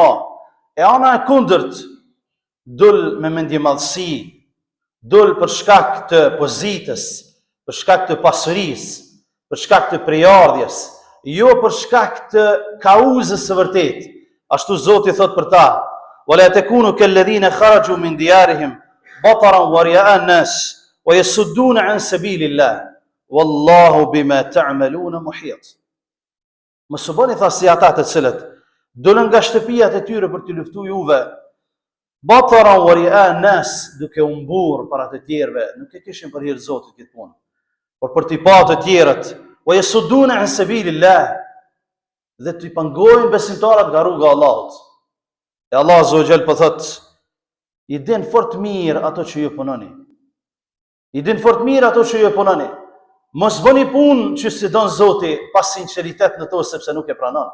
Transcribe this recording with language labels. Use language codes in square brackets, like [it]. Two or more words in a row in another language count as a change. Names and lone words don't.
[sq] E ana e kundërt dul me mendjemallësi, dul për shkak të pozitës, për shkak të pasurisë, për shkak të prejardhjes, jo për shkak të kauzës së vërtetë. Ashtu Zoti thot për ta: [ar] "ولا تكونوا كالذين خرجوا من ديارهم بطرا ورئاء الناس ويصدون عن سبيل الله والله بما تعملون محيط." [sq] Mos u bëni tha si ata të cilët dolën nga shtëpiat e tyre për të luftuar juve, [ar] بطرا ورئاء الناس, [sq] duke u mburr para të tjerëve, nuk e kishin për hir Zotit këtë punë, por për t'i pa të tjerët, [ar] ويصدون عن سبيل الله, [sq] dhe t'i pengojnë besimtarët nga rruga e Allahut. E Allah [ar] عز وجل [sq] po thot: "I din fort mirë ato që ju punoni. I din fort mirë ato që ju punoni. Mos bëni punë që si don Zoti pa sinqeritet në to sepse nuk e pranon.